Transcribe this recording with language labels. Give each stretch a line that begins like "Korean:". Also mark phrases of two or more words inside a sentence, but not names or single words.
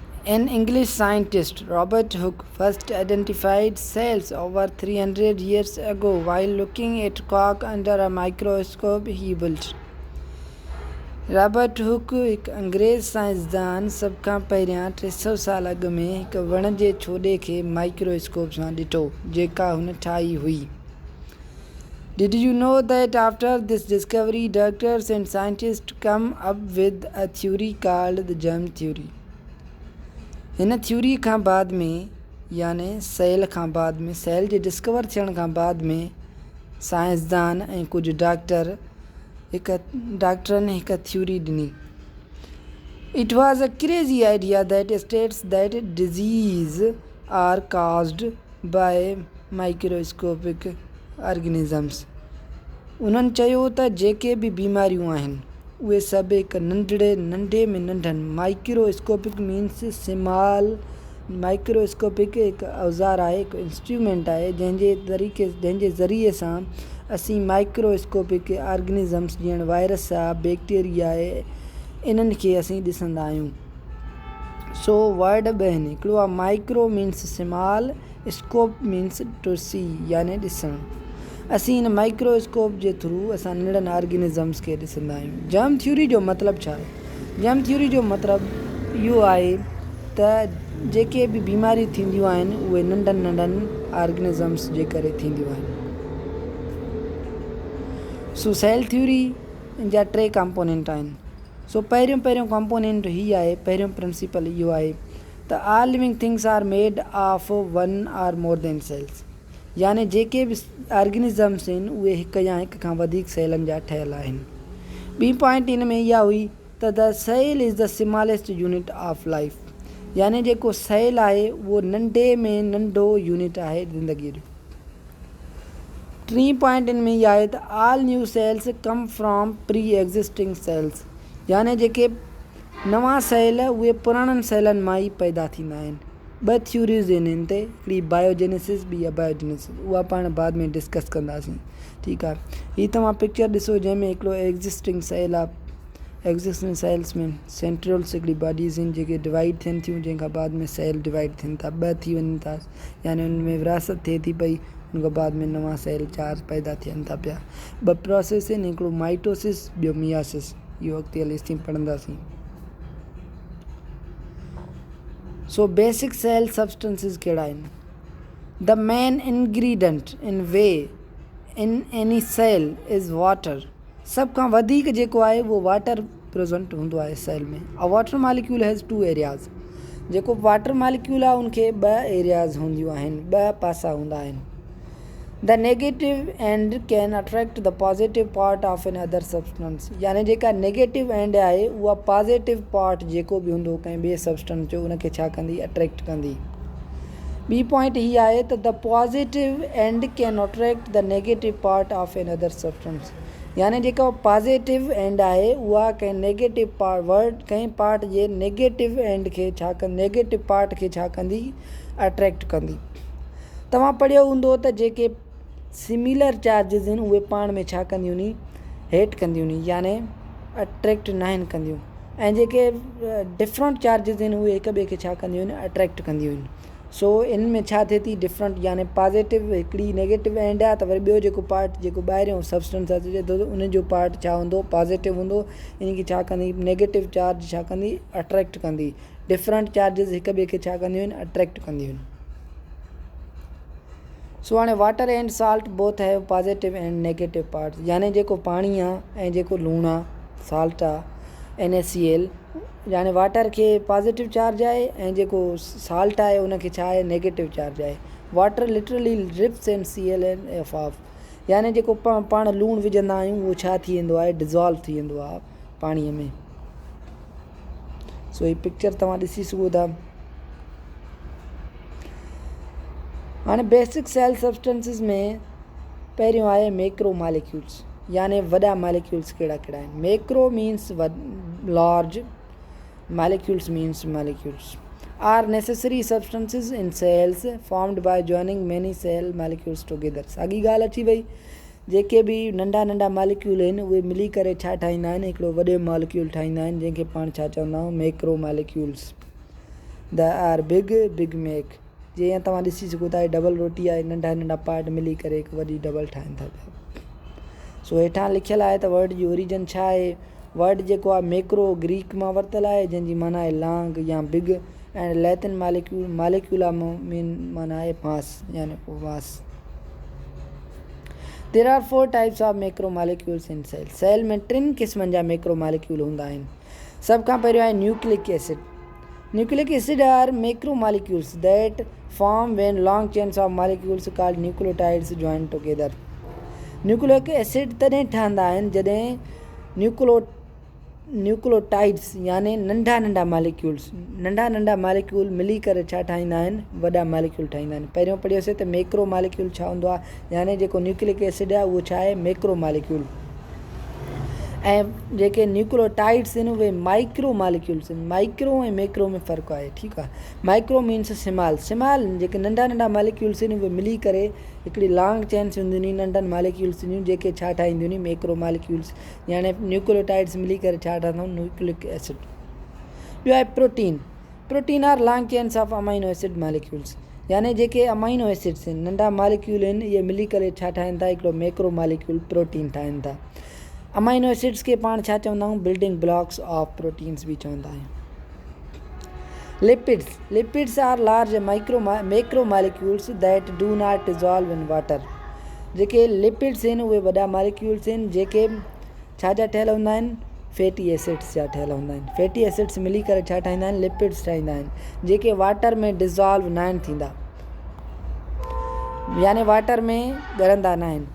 English: An English scientist, Robert Hooke, first identified cells over 300 years ago while looking at cork under a microscope he built.
Sindhi: रॉबर्ट हुक हिकु अंग्रेज़ साइंसदान सभ खां पहिरियां 300 साल अॻु में हिकु वण जे छोॾे खे माइक्रोस्कोप सां ॾिठो जेका हुन ठाही हुई.
English: Did you know that after this discovery doctors and scientists come up with a theory called the germ theory?
Sindhi: हिन थ्योरी खां बाद में याने सेल खां बाद में सेल जे डिस्कवर थियण खां बाद में साइंसदान ऐं कुझु डॉक्टरनि हिकु थ्योरी ॾिनी.
English: It was a crazy idea that states that disease are caused by microscopic organisms.
Sindhi: उन्हनि चयो त जेके बि बीमारियूं आहिनि उहे सभु हिकु नंढे में नंढनि
English: microscopic means small microscopic
Sindhi: हिकु औज़ार आहे, हिकु इंस्ट्रूमेंट आहे जंहिंजे ज़रिए सां असीं
English: microscopic organisms
Sindhi: जीअं वायरस आहे, बैक्टीरिया आहे, इन्हनि खे असीं ॾिसंदा आहियूं. सो वर्ड ॿ आहिनि, हिकिड़ो आहे
English: micro means small, scope means to see
Sindhi: याने ॾिसणु. असीं हिन माइक्रोस्कोप जे थ्रू असां नंढनि ऑर्गेनिज़म्स खे ॾिसंदा आहियूं.
English: germ theory
Sindhi: जो मतिलबु छा आहे?
English: germ theory
Sindhi: जो मतिलबु इहो आहे त जेके बि बीमारियूं थींदियूं आहिनि उहे नंढनि ऑर्गेनिज़म्स जे करे थींदियूं आहिनि. सो
English: cell theory
Sindhi: जा 3 कंपोनेंट आहिनि. सो पहिरियों कंपोनेंट हीअ आहे, पहिरियों प्रिंसिपल इहो आहे त
English: all living things are made of 1 or more than cells.
Sindhi: याने जेके बि ऑर्गेनिज़म्स आहिनि उहे हिकु या हिक खां वधीक सेलनि जा ठहियलु आहिनि. ॿी पॉइंट इन में इहा हुई त
English: the cell is the smallest unit of life.
Sindhi: याने जेको सेल आहे उहो नंढे में नंढो यूनिट आहे ज़िंदगीअ जो. 3 पॉइंट इन में इहा आहे त
English: all new cells come from pre existing cells.
Sindhi: याने जेके नवां सेल उहे पुराणनि सेलनि मां ई पैदा थींदा आहिनि. 2 थ्योरीज़ आहिनि हिन ते, हिकिड़ी बायोजेनेसिस ॿी अबायोजेनेसिस, उहा पाण बाद में डिस्कस कंदासीं. ठीकु आहे. हीअ तव्हां पिक्चर ॾिसो जंहिंमें हिकिड़ो
English: existing cell
Sindhi: आहे.
English: existing cells
Sindhi: में सेंट्रियोल्स हिकिड़ी बॉडीज़ आहिनि जेके डिवाइड थियनि थियूं जंहिंखां बाद में
English: cell divide
Sindhi: थियनि था, 2 थी वञनि था, यानी उन में विरासत थिए थी पई, उनखां बाद में नवां सेल 4 पैदा थियनि था पिया. 2 प्रोसेस आहिनि, हिकिड़ो माइटोसिस ॿियो मियासिस. इहो अॻिते हली असीं पढ़ंदासीं. सो
English: basic cell substances
Sindhi: कहिड़ा आहिनि?
English: the main ingredient in any cell is water.
Sindhi: सभ खां वधीक जेको आहे उहो
English: water present
Sindhi: हूंदो आहे सेल में.
English: a water molecule has 2 areas.
Sindhi: जेको
English: water molecule
Sindhi: आहे उनखे 2 एरियाज़ हूंदियूं आहिनि, 2 पासा हूंदा आहिनि.
English: the negative end can attract the positive part of an other substance.
Sindhi: यानी जेका
English: negative end
Sindhi: आहे उहा
English: positive part
Sindhi: जेको बि हूंदो कंहिं ॿिए सब्सटेंस जो उनखे छा कंदी? अट्रैक्ट कंदी. ॿी पॉइंट हीअ आहे त
English: the positive end can attract the negative part of an other substance.
Sindhi: यानी जेका
English: positive end
Sindhi: आहे उहा कंहिं नेगेटिव कंहिं पार्ट जे
English: negative end
Sindhi: खे छा कंदी?
English: negative part
Sindhi: खे छा कंदी? अट्रैक्ट कंदी. तव्हां पढ़ियो हूंदो त जेके
English: similar charges
Sindhi: आहिनि उहे पाण में छा कंदियूं नी? हेठि कंदियूं नी, याने अट्रैक्ट न आहिनि कंदियूं. ऐं जेके
English: different charges
Sindhi: आहिनि उहे हिक ॿिए खे छा कंदियूं आहिनि? अट्रैक्ट कंदियूं आहिनि. सो इन में छा थिए थी? डिफरेंट, याने पॉजिटिव हिकिड़ी
English: negative end
Sindhi: आहे त वरी ॿियो जेको पार्ट जेको ॿाहिरियों सब्सटेंस अचे थो उन जो पार्ट छा हूंदो? पॉजिटिव हूंदो. इन खे छा कंदी?
English: negative charge
Sindhi: छा कंदी? अट्रैक्ट कंदी.
English: different charges
Sindhi: हिक ॿिए खे छा कंदियूं आहिनि? अट्रैक्ट कंदियूं आहिनि.
English: सो हाणे water and salt both have positive and negative parts.
Sindhi: याने जेको पाणी आहे ऐं जेको लूणु आहे, साल्ट आहे, NaCl, याने वाटर खे
English: positive charge
Sindhi: आहे ऐं जेको साल्ट आहे उनखे छा आहे?
English: negative charge
Sindhi: आहे.
English: water literally rips end Cl end f off.
Sindhi: याने जेको पाण लूणु विझंदा आहियूं उहो छा थी वेंदो आहे? डिज़ोल्व थी वेंदो आहे पाणीअ में. सो हीअ पिक्चर तव्हां ॾिसी सघो था. हाणे
English: basic cell substances
Sindhi: में पहिरियों आहे
English: macro molecules.
Sindhi: याने वॾा मालिक्यूल्स कहिड़ा कहिड़ा आहिनि?
English: macro means large, molecules means molecules are necessary substances in cells formed by joining many cell molecules together.
Sindhi: साॻी ॻाल्हि अची वई. जेके बि नंढा मालिक्यूल आहिनि उहे मिली करे छा ठाहींदा आहिनि? हिकिड़ो वॾो मालिक्यूल ठाहींदा आहिनि जंहिंखे पाण छा चवंदा आहियूं?
English: macro molecules. the are big make.
Sindhi: जीअं तव्हां ॾिसी सघो था डबल रोटी आहे, नंढा नंढा पार्ट मिली करे हिकु वॾी डबल ठाहिनि था पिया। सो हेठां लिखियलु आहे त वर्ड जी ओरिजिन छा आहे। वर्ड जेको आहे मैक्रो ग्रीक मां वरितलु आहे जंहिंजी माना आहे लॉन्ग या बिग, ऐं लैटिन मालिक्यूला मीन माना आहे मास यानी मास।
English: there are 4 types of macro molecules in cell.
Sindhi: सेल में 3 क़िस्मनि जा
English: macro molecule
Sindhi: हूंदा आहिनि। सभ खां पहिरियों आहे
English: nucleic acid. nucleic acid are macro molecules that form when long chains of molecules called nucleotides join together. nucleic acid
Sindhi: तॾहिं ठहंदा आहिनि जॾहिं न्यूक्लियोटाइड्स यानी नंढा नंढा मालिक्यूल मिली करे छा ठाहींदा आहिनि, वॾा मालिक्यूल ठाहींदा आहिनि। पहिरियों पढ़ियोसीं त
English: macro molecule
Sindhi: छा हूंदो आहे, यानी जेको
English: nucleic acid
Sindhi: आहे उहो छा आहे,
English: macro molecule.
Sindhi: ऐं जेके न्यूक्लियोटाइड्स आहिनि उहे
English: micro molecules
Sindhi: आहिनि। माइक्रो ऐं मैक्रो में फ़र्क़ु आहे, ठीकु आहे।
English: micro means small
Sindhi: जेके नंढा मालिक्यूल्स आहिनि उहे मिली करे हिकिड़ी
English: long chains
Sindhi: हूंदियूं आहिनि नंढनि मालिक्यूल्स हूंदियूं जेके छा ठाहींदियूं आहिनि,
English: macro molecules
Sindhi: यानी न्यूक्लियोटाइड्स मिली करे छा ठहंदा आहिनि,
English: nucleic acid.
Sindhi: ॿियो आहे
English: protein are long chains of amino acid molecules,
Sindhi: यानी जेके
English: amino acids
Sindhi: आहिनि नंढा मालिक्यूल आहिनि इहे मिली करे छा ठाहिनि था, हिकिड़ो
English: macro molecule protein
Sindhi: ठाहिनि था।
English: amino acids
Sindhi: खे पाण छा चवंदा आहियूं,
English: building blocks of proteins
Sindhi: बि चवंदा आहियूं।
English: lipids are large macro molecules that do not dissolve in water.
Sindhi: जेके लिपिड्स आहिनि उहे वॾा मालिक्यूल्स आहिनि जेके छा जा ठहियल हूंदा आहिनि,
English: fatty acids
Sindhi: जा ठहियल हूंदा आहिनि।
English: fatty acids
Sindhi: मिली करे छा ठाहींदा आहिनि, लिपिड्स ठाहींदा आहिनि जेके वाटर में डिज़ॉल्व न आहिनि थींदा, यानी वाटर में ॻरंदा न आहिनि।